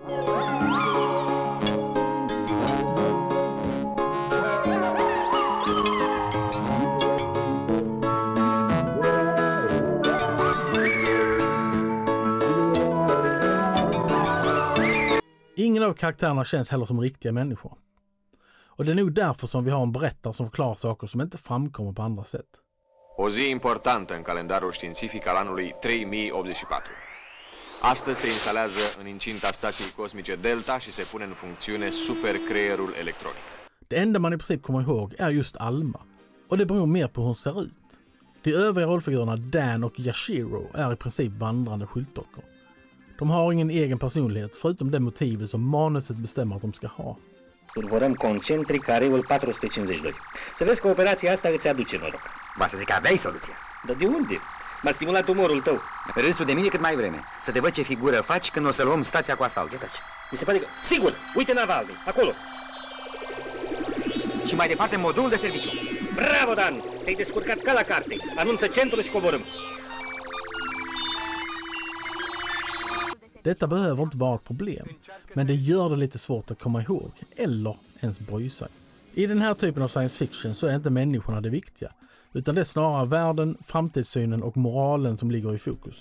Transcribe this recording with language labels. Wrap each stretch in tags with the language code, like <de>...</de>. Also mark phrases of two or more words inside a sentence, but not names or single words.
<sv>Ingen av karaktärerna känns heller som riktiga människor. Och det är nog därför som vi har en berättare som förklarar saker som inte framkommer på andra sätt.</sv> <ro>O zi importantă în calendarul științific al anului 3084. Astăzi se instalează în incinta stației cosmice Delta și se pune în funcțiune supercreierul electronic.</ro> <sv>Det enda man i princip kommer ihåg är just Alma. Och det beror mer på hur hon ser ut. De övriga rollfigurerna Dan och Yashiro är i princip vandrande skyltdockor. De har ingen egen personlighet förutom det motivet som manuset bestämmer att de ska ha.</sv> <ro>Urmărăm concentric areul 452. Să vezi că operația asta îți aduce noroc. Va să zic că aveai soluția. Dar de unde? M-a stimulat umorul tău. Râsul de mine cât mai vreme. Să te văd ce figură faci când o să luăm stația cu asalt. Uite aici. Mi se pare că... Sigur! Uite navalul, acolo! Și mai departe modul de serviciu. Bravo, Dan! Te-ai descurcat ca la carte. Anunță centrul și coborâm.</ro> <sv>Detta behöver inte vara ett problem, men det gör det lite svårt att komma ihåg, eller ens bry sig. I den här typen av</sv> <en>science fiction</en> <sv>så är inte människorna det viktiga, utan det är snarare världen, framtidssynen och moralen som ligger i fokus.</sv>